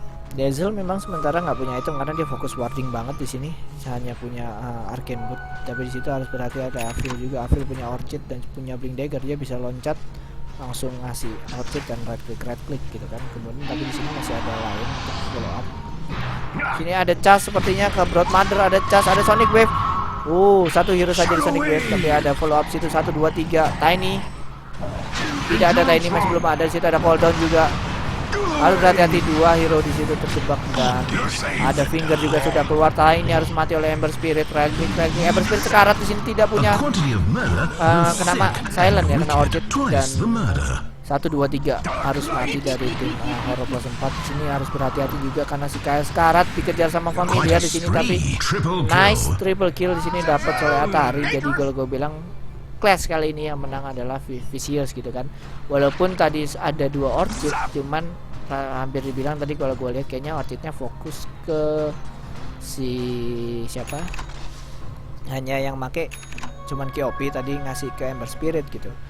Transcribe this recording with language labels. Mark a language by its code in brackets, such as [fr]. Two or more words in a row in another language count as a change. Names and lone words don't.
[id] Dazzle memang sementara nggak punya item karena dia fokus warding banget di sini, hanya punya Arcane Boot. Tapi di situ harus berhati-hati. Ada Avril juga, Avril punya Orchid dan punya Blink Dagger, dia bisa loncat langsung ngasih Orchid dan [en] right click [id] gitu kan. Kemudian tapi di sini masih ada lain untuk [en] follow up. [id] Sini ada Chas sepertinya ke Broad Mother, ada Chas, ada Sonic Wave. Satu hero saja di Sonic Wave, tapi ada [en] follow up [id] situ 1 2 3 Tiny. Tidak ada Tiny, masih belum ada. Situ ada cooldown juga. Harus berhati-hati, 2 hero di situ terjebak dan ada Finger juga sudah keluar. Tiny harus mati oleh Ember Spirit. Tracking Ember Spirit sekarat di sini, tidak punya kena silent ya, kena Orchid dan 1 2 3 harus mati dari tim Horror Plus 4. Di sini harus berhati-hati juga karena si Kyle sekarat dikejar sama Familiar di sini, tapi [en] nice triple kill [id] di sini dapat oleh Atari. Jadi kalau gue bilang Clash kali ini yang menang adalah Vicious gitu kan. Walaupun tadi ada 2 Orchid, cuman hampir dibilang tadi kalau gue lihat kayaknya Orchidnya fokus ke si siapa? Hanya yang make cuman KOP tadi ngasih ke Ember Spirit gitu.